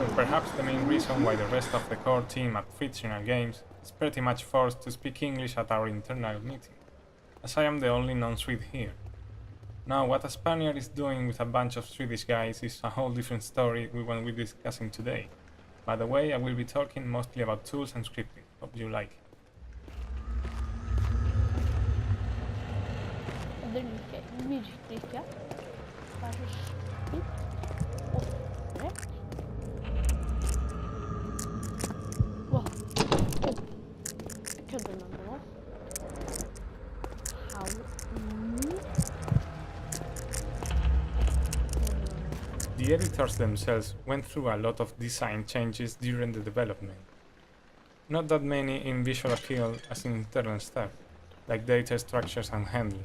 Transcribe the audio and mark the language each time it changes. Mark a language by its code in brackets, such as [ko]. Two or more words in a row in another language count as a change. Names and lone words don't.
[en] And perhaps the main reason why the rest of the core team at Fictional Games is pretty much forced to speak English at our internal meeting, as I am the only non-Swede here. Now, what a Spaniard is doing with a bunch of Swedish guys is a whole different story we won't be discussing today. By the way, I will be talking mostly about tools and scripting. Hope you like it. [no] Det liker jeg virkelig ikke. Vær så snill. Åpne. Wow. Jeg kødder med meg nå. [en] How? The editors themselves went through a lot of design changes during the development. Not that many in visual appeal as in internal stuff, like data structures and handling.